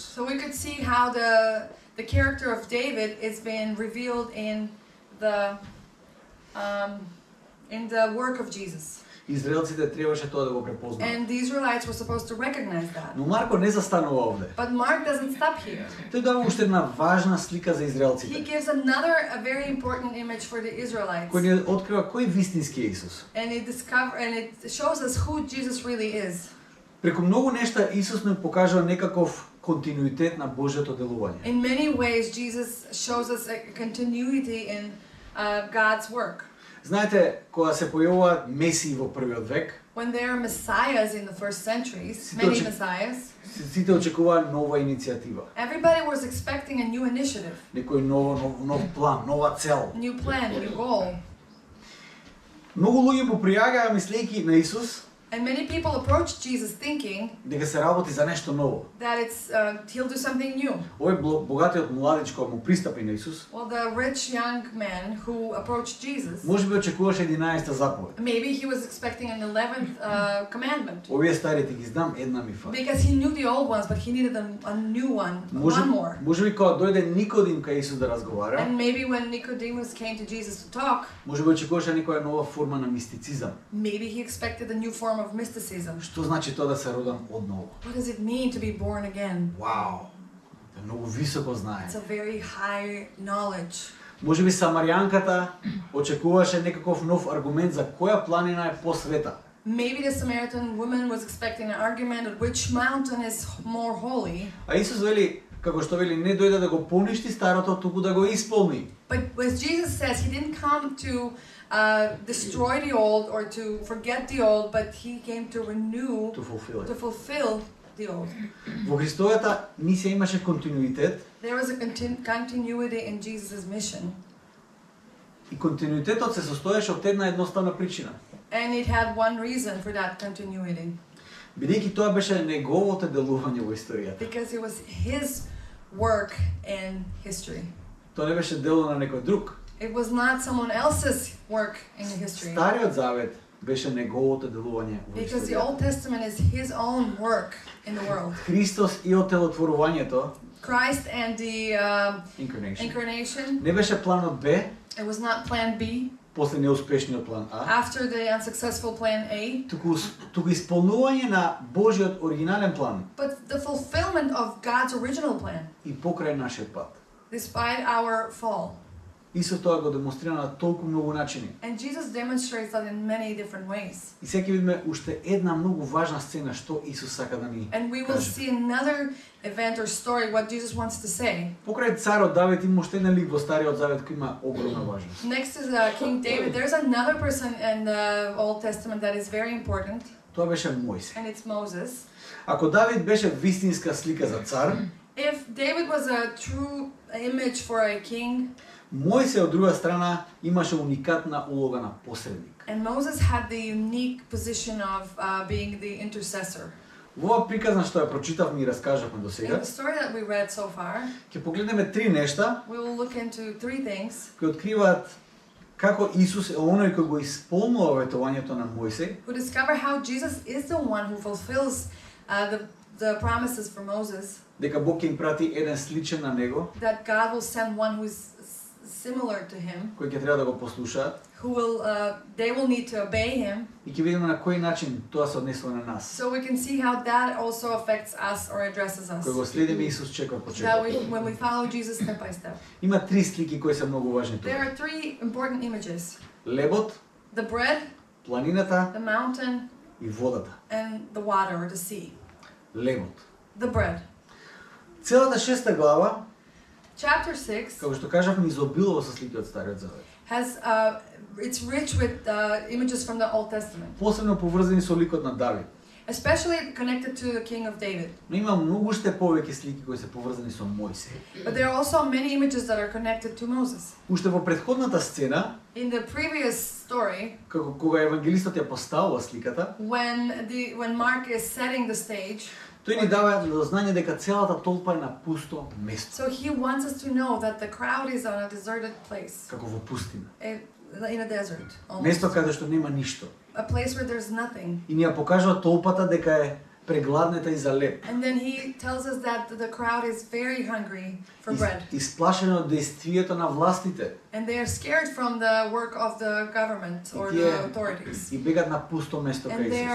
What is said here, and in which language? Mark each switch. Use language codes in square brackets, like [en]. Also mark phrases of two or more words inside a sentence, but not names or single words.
[en] So we could see how the character of David is being revealed in the work of Jesus. [mk] Израелците требаше тоа да го препознаат. [en] And the Israelites were supposed to recognize that. [mk] Но Марко не застанува овде. [en] But Mark doesn't stop here. [mk] Тој дава уште една важна слика за [en] He [mk] израелците, [en] gives a very important image for the Israelites. [mk] кој ни открива кој вистински е Исус. [en] And it shows us who Jesus really is. [mk] Преку многу нешта Исус ни покажува некаков континуитет на Божјото делување. [en] In many ways, Jesus shows us a continuity in God's work. [mk] Знаете, кога се појавуваат месии во првиот век, [en] When there are messiahs in the first centuries, [mk] Сите [en] many [mk] очи- [en] messiahs, [mk] сите очекуваат нова иницијатива, [en] everybody was expecting a new initiative, [mk] некој нов план, нова цел. [en] new plan, new goal. [mk] Многу луѓе му пријагаа мислејќи на Исус [en] And many people approach Jesus thinking [mk] дека се работи за нешто ново. [en] that he'll do something new. [mk] Овој богатиот младич кој му пристапи на Исус, [en] Well, the rich young man who approached Jesus, [mk] можеби очекуваше 11-та заповед. [en] maybe he was expecting an 11th commandment. [mk] Овие старите ги знам, една ми фали. [en] Because he knew the old ones, but he needed a new one, one more. [mk] Можеби кога дојде Никодим кај Исус да разговара, [en] And maybe when Nicodemus came to Jesus to talk, [mk] можеби очекуваше некоја нова форма на мистицизам. [en] maybe he expected a new form form of mysticism. [mk] Што значи тоа да се родам одново? [en] What does it mean to be born again? [mk] Вау! Тоа е многу високо знае. [en] It's a very high knowledge. [mk] Може би Самарјанката очекуваше некаков нов аргумент за која планина е посвета. [en] Maybe the Samaritan woman was expecting an argument of which mountain is more holy. [mk] А Исус вели, како што вели, не дојде да го поништи старото, туку да го исполни. [en] But as Jesus says, he didn't come to destroy the old or to forget the old, but he came to renew, To fulfill to it. fulfill the old. [mk] Во Христовата мисија имаше континуитет [en] There was a continuity in Jesus' mission, [mk] и континуитетот се состоеше од една едноставна причина. [en] and it had one reason for that continuity, [mk] Бидејќи тоа беше неговото делување во историјата. [en] because it was his work in history. [mk] Тоа не беше дело на некој друг. [en] It was not someone else's work in history, [mk] Стариот завет беше неговото делување во [en] because the [mk] историјата. [en] Old Testament is his own work in the world. [mk] Христос и отелотворувањето, [en] Christ and the incarnation, incarnation, [mk] не беше планот Б, [en] it was not plan B [mk] после неуспешниот план А, [en] after the unsuccessful plan A, [mk] туку исполнување на Божиот оригинален план [en] but the fulfillment of God's original plan, [mk] и покрај нашиот пат. [en] despite our fall. [mk] Исус тоа го демонстрира на толку многу начини. [en] And Jesus demonstrates that in many different ways. [mk] И сега ќе видиме уште една многу важна сцена што Исус сака да ни [en] And we will [mk] каже. [en] see another event or story, what Jesus wants to say. [mk] Покрај царот Давид има уште еден лик во Стариот Завет кој има огромна важност. [en] Next is King David. There's another person in the Old Testament that is very important, [mk] Тоа беше Мојсе. [en] and it's Moses. [mk] Ако Давид беше вистинска слика за цар, [en] If David was a true image for a king, [mk] Мојсе од друга страна имаше уникатна улога на посредник. [en] and Moses had the unique position of being the intercessor. [mk] Во ова приказна што ја прочитавме и раскажавме до [en] In [mk] сега, [en] the story that we read so far, [mk] ќе погледнеме три нешта [en] we will look into three things. [mk] кои откриваат како Исус е оној кој го исполнува ветувањето на Мојсе, [en] Who discover how Jesus is the one who fulfills the promises for Moses, [mk] дека Бог ќе им прати еден сличен на него, [en] that God will send one who is similar to him, [mk] кој ќе треба да го послушаат, [en] who will they will need to obey him. [mk] и ќе видиме на кој начин тоа се однесува на нас. [en] So we can see how that also affects us or addresses us. [mk] Кој го следиме Исус чекор по [en] That [mk] чекор. [en] when we follow Jesus step by step. [mk] Има три слики кои се многу важни [en] There [mk] тука. [en] are three important images: [mk] Лебот, [en] the bread, [mk] планината [en] the mountain, [mk] и водата. [en] and the water or the sea. [mk] Лебот. [en] The bread. [mk] Целата 6 глава, [en] Chapter 6 [mk] како што кажавме, изобилува со слики од Стариот Завет. [en] has it's rich with images from the Old Testament, [mk] Посебно поврзани со ликот на Давид. [en] especially connected to the King of David. [mk] Но има многу уште повеќе слики кои се поврзани со Мојсе. [en] But there are also many images that are connected to Moses. [mk] Уште во претходната сцена, [en] In the previous story, [mk] кога евангелистот ја поставува сликата, [en] when Mark is setting the stage, [mk] тој ни дава до знање дека целата толпа е на пусто место, [en] so he wants us to know that the crowd is on a deserted place, [mk] како во пустина. [en] in a desert, almost. [mk] Место каде што нема ништо. [en] A place where there's nothing. [mk] И ни ја покажува толпата дека е прегладнета и за леп. [en] And then he tells us that the crowd is very hungry for bread. [mk] Исплашено од действието на властите [en] And they are scared from the work of the government or the authorities. [mk] и бегат на пусто место кај [en] And they